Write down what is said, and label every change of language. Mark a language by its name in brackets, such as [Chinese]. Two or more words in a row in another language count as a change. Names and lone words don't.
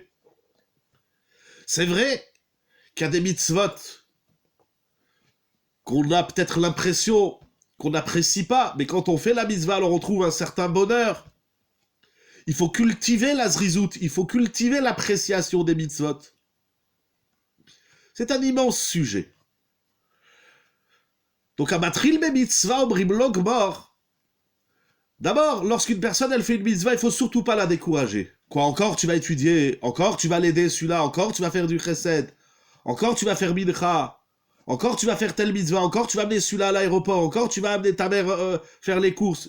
[French] C'est vrai qu'il y a des mitzvot qu'on a peut-être l'impression qu'on n'apprécie pas, mais quand on fait la mitzvah, alors on trouve un certain bonheur. Il faut cultiver la zrizout, il faut cultiver l'appréciation des mitzvot. C'est un immense sujet. [Hebrew] Donc, המתחיל במצוה אומרים לו גמור. [French] D'abord, lorsqu'une personne, elle fait une mitzvah, il faut surtout pas la décourager. Quoi, encore tu vas étudier, encore tu vas l'aider celui-là, encore tu vas faire du chesed, encore tu vas faire mincha, encore tu vas faire telle mitzvah, encore tu vas amener celui-là à l'aéroport, encore tu vas amener ta mère faire les courses.